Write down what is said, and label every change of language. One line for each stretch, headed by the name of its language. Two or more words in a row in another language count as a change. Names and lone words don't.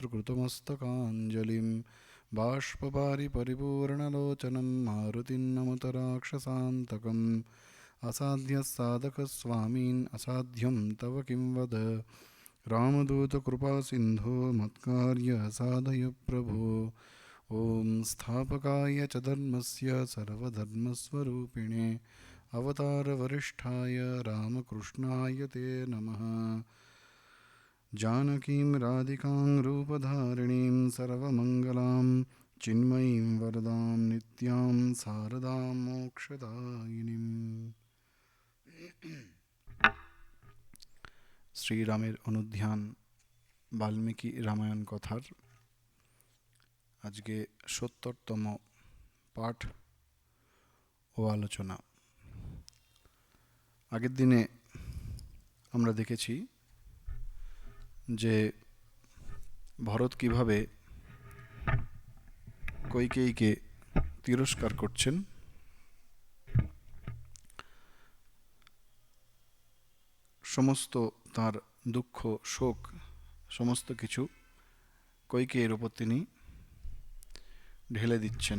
Sanskrit: कृतमस्तकाञ्जलिं बाष्पवारि परिपूर्णलोचनं मारुतिं नमत राक्षसान्तकम् असाध्यसाधकस्वामीन् असाध्यं तव किं वद रामदूतकृपासिन्धो मत्कार्य साधय प्रभो ॐ स्थापकाय च धर्मस्य सर्वधर्मस्वरूपिणे अवतारवरिष्ठाय रामकृष्णाय ते नमः। जानकीं राधिकां रूपधारिणीं सर्वमङ्गलां चिन्मयीं वरदां नित्यां शारदां मोक्षदायिनीं।
Bangla: শ্রীরামের অনুধ্যান বাল্মীকি রামায়ণ কথার আজকে ৭০তম পাঠ ও আলোচনা। আগের দিনে আমরা দেখেছি যে ভরত কিভাবে কইকেয়ীকে তিরস্কার করছেন, সমস্ত তার দুঃখ শোক সমস্ত কিছু কইকেয়ীর উপর তিনি ঢেলে দিচ্ছেন।